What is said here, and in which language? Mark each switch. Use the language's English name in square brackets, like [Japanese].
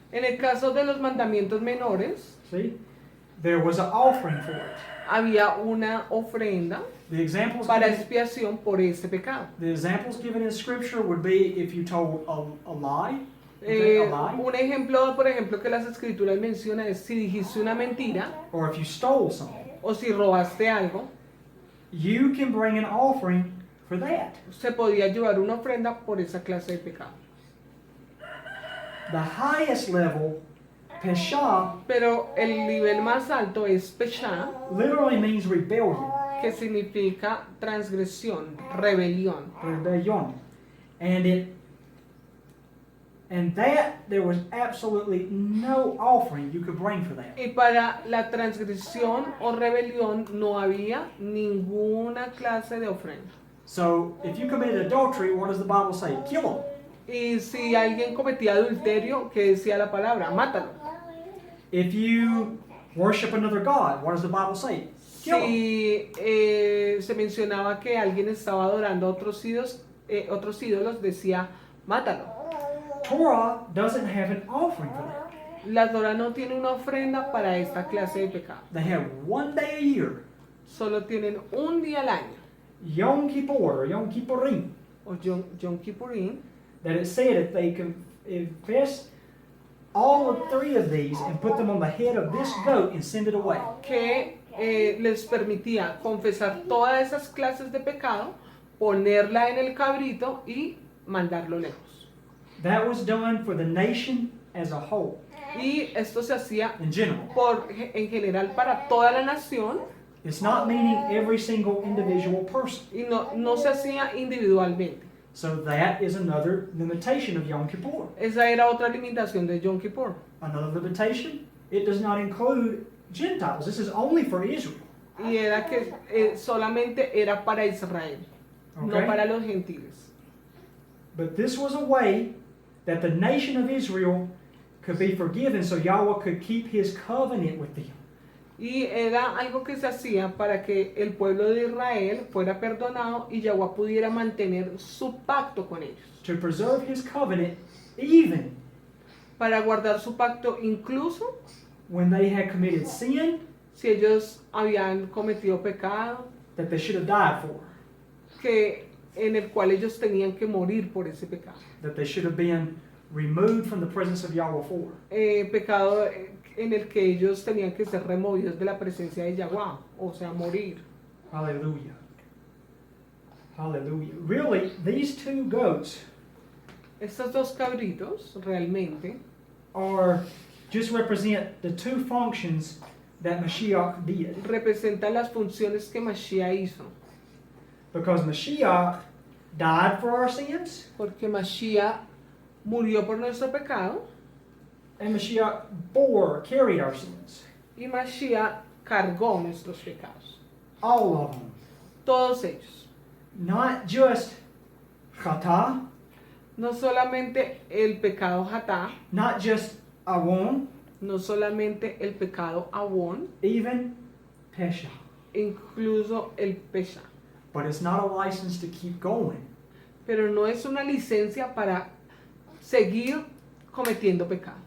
[Spanish] en el caso de los mandamientos menores, [English] see, there was an offering for it. [Spanish] había una ofrenda [English] The examples [Spanish] para [English] given, [Spanish] expiación por ese pecado. [English] the examples given in Scripture would be if you told a lie, okay, a lie, [Spanish] Un ejemplo, por ejemplo, que las escrituras mencionan es si dijiste una mentira [English] or if you stole something. [Spanish] o si robaste algo, [English] You can bring an offering for that. [Spanish] se podía llevar una ofrenda por esa clase de pecado. [English] The highest level, pesha, [Spanish] Pero el nivel más alto es peshá, [English] literally means rebellion. [Spanish] que significa transgresión, rebelión. [English] Rebellion. And that there was absolutely no offering you could bring for that. [Spanish] Y para la transgresión o rebelión no había ninguna clase de ofrenda. [English] So if you committed adultery, what does the Bible say? Kill them. [Spanish] Y si alguien cometía adulterio, ¿qué decía la palabra? Mátalo. [English] If you worship another God, what does the Bible say? Kill them. [Spanish] Si se mencionaba que alguien estaba adorando a otros ídolos, decía, mátalo. [English] Torah doesn't have an offering for that. [Spanish] La Torah no tiene una ofrenda para esta clase de pecado. [English] They have one day a year, [Spanish] Solo tienen un día al año, [English] Yom Kippur or Yom Kippurim, [Spanish] o Yom Kippurín, [English] that it said if they confess all of three of these and put them on the head of this goat and send it away. [Spanish] que les permitía confesar todas esas clases de pecado, ponerla en el cabrito y mandarlo lejos. [English] That was done for the nation as a whole, [Spanish] Y esto se hacía [English] in general. [Spanish] en general para toda la nación [English] It's not meaning every single individual person. [Spanish] y no se hacía individualmente. [English] So that is another limitation of Yom Kippur. [Spanish] Esa era otra limitación de Yom Kippur. [English] Another limitation, it does not include Gentiles. This is only for Israel. [Spanish] Y era que solamente era para Israel, no [English] Okay? [Spanish] para los gentiles. [English] But this was a way that the nation of Israel could be forgiven so Yahweh could keep his covenant with them. [Spanish] Y era algo que se hacía para que el pueblo de Israel fuera perdonado y Yahweh pudiera mantener su pacto con ellos. [English] To preserve his covenant even [Spanish] Para guardar su pacto incluso [English] when they had committed sin [Spanish] si ellos habían cometido pecado, [English] that they should have died for, [Spanish] en el cual ellos tenían que morir por ese pecado. [English] that they should have been removed from the presence of Yahweh for. [Spanish] Pecado en el que ellos tenían que ser removidos de la presencia de Yahweh, o sea, morir. [English] Hallelujah. Hallelujah. Really, these two goats [Spanish] Estos dos cabritos realmente [English] are just represent the two functions that Mashiach did. [Spanish] representan las funciones que Mashiach hizo. [English] Because Mashiach died for our sins, [Spanish] Porque Mashiach murió por nuestro pecado [English] and Mashiach carried our sins. [Spanish] y Mashiach cargó nuestros pecados. [English] All of them. [Spanish] Todos ellos. [English] Not just chata, [Spanish] No solamente el pecado Hatá, [English] not just awon, [Spanish] no solamente el pecado Avon, [English] even pesha. [Spanish] incluso el Pesha. [English] But it's not a license to keep going. [Spanish] Pero no es una licencia para seguir cometiendo pecado.